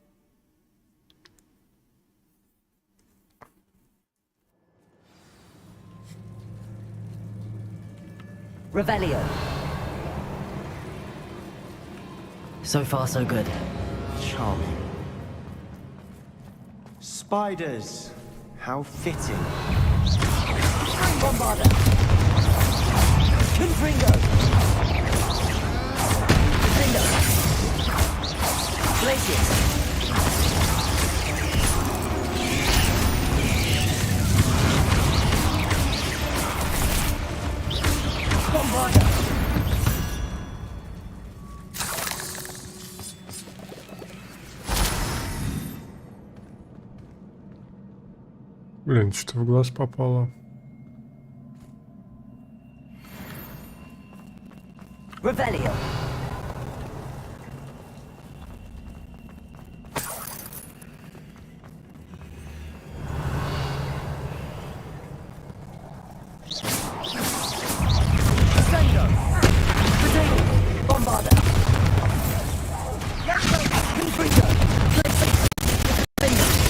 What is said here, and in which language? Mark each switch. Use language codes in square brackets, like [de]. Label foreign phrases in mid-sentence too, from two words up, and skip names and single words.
[en] Revelio. So far, so good. Charming. Spiders. How fitting. Bombarda. Confringo. Defender. Glacius. Bombarda. [ru] Блин, что-то в глаз попало. [en] Revelio. Defender. Potato. Bombarda. Confringo. Defender.